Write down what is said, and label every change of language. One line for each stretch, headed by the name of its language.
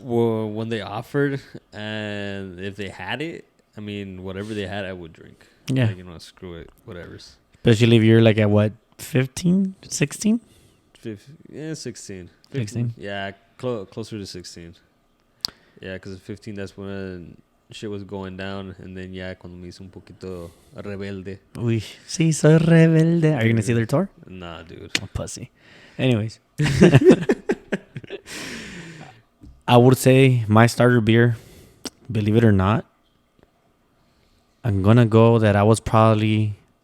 English: Well, when they offered and if they had it, whatever they had, I would drink. Yeah. Like, screw it, whatever's. Especially if you're like at what, 15, 16? 16. 16? Yeah, closer to 16. Yeah, because at 15, that's when shit was going down. And then,
Spanish: cuando me hice un poquito rebelde. Uy, sí, soy rebelde.
English: Are you going to see their tour? Nah, dude. Oh, pussy. Anyways. I would say my starter beer, believe it or not, I'm going to go that I was probably...